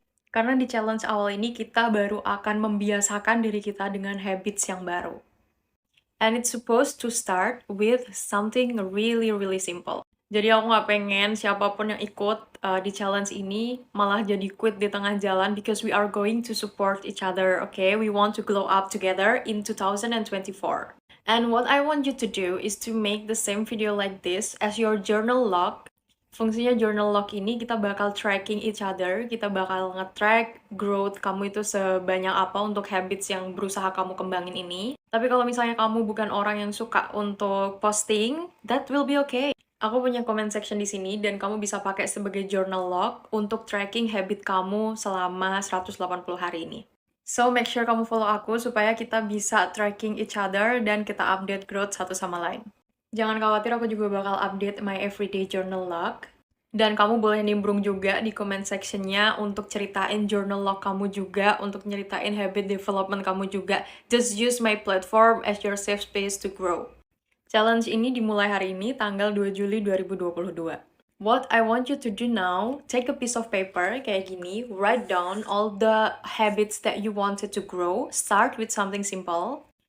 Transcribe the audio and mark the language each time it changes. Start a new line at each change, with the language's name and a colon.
Indonesian: Karena di challenge awal ini kita baru akan membiasakan diri kita dengan habits yang baru.
English: And it's supposed to start with something really simple.
Indonesian: Jadi aku nggak pengen siapapun yang ikut di challenge ini malah jadi quit di tengah jalan
English: because we are going to support each other, okay? We want to glow up together in 2024. And what I want you to do is to make the same video like this as your journal log.
Indonesian: Fungsinya journal log ini kita bakal
English: tracking each other,
Indonesian: kita bakal nge-track growth kamu itu sebanyak apa untuk habits yang berusaha kamu kembangin ini. Tapi kalau misalnya kamu bukan orang yang suka untuk posting,
English: that will be okay.
Indonesian: Aku punya comment section di sini dan kamu bisa pakai sebagai journal log untuk tracking habit kamu selama 180 hari ini. So, make sure kamu follow aku supaya kita bisa
English: tracking each other
Indonesian: dan kita update growth satu sama lain. Jangan khawatir, aku juga bakal update
English: my everyday journal log.
Indonesian: Dan kamu boleh nimbrung juga di comment sectionnya untuk ceritain journal log kamu juga, untuk nyeritain habit development kamu juga.
English: Just use my platform as your safe space to grow.
Indonesian: Challenge ini dimulai hari ini, tanggal 2 Juli 2022.
English: What I want you to do now, take a piece of paper
Indonesian: kayak gini,
English: write down all the habits that you wanted to grow, start with something simple.